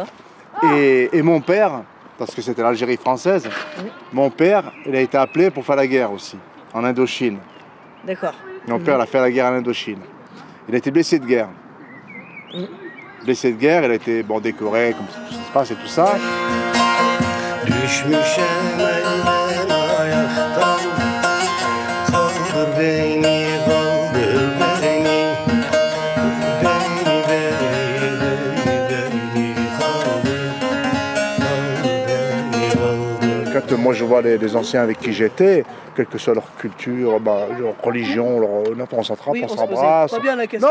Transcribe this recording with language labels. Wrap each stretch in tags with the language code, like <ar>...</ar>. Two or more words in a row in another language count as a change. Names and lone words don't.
<fr>Et mon père, parce que c'était l'Algérie française, mon père, il a été appelé pour faire la guerre aussi, en Indochine. D'accord. Mon père, il a fait la guerre en Indochine. Il a été blessé de guerre. Blessé de guerre, il a été décoré, comme ça se passe et tout ça.</fr> <tr>Düşmüşem elden ayaktan, kaldır beni, kaldır beni,</tr> <fr>Quand moi je vois les anciens avec qui j'étais, quelle que soit leur culture, leur religion, on s'attrape, on s'embrasse. Pas bien la question.</fr>